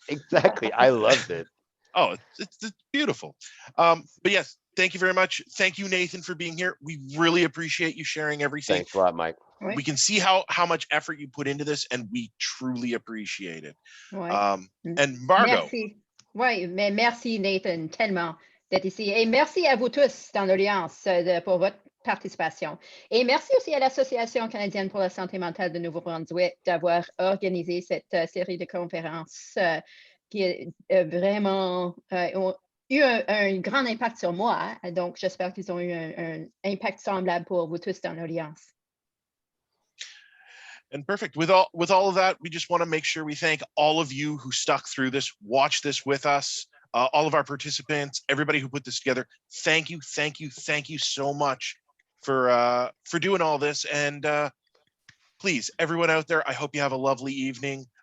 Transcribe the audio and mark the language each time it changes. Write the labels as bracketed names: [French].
[English] Exactly. I loved it. Oh, it's beautiful. But yes, thank you very much. Thank you, Nathan, for being here. We really appreciate you sharing everything. Thanks a lot, Mike. We can see how much effort you put into this, and we truly appreciate it. And Margot. [French] Merci. Oui, mais merci, Nathan, tellement d'être ici. Et merci à vous tous dans l'audience pour votre participation. Et merci aussi à l'Association canadienne pour la santé mentale de Nouveau-Brunswick d'avoir organisé cette série de conférences qui vraiment ont eu un grand impact sur moi. Hein. Donc, j'espère qu'ils ont eu un impact semblable pour vous tous dans l'audience. [English] And perfect. With all of that, we just want to make sure we thank all of you who stuck through this, watched this with us, all of our participants, everybody who put this together. Thank you so much for doing all this. And please, everyone out there, I hope you have a lovely evening.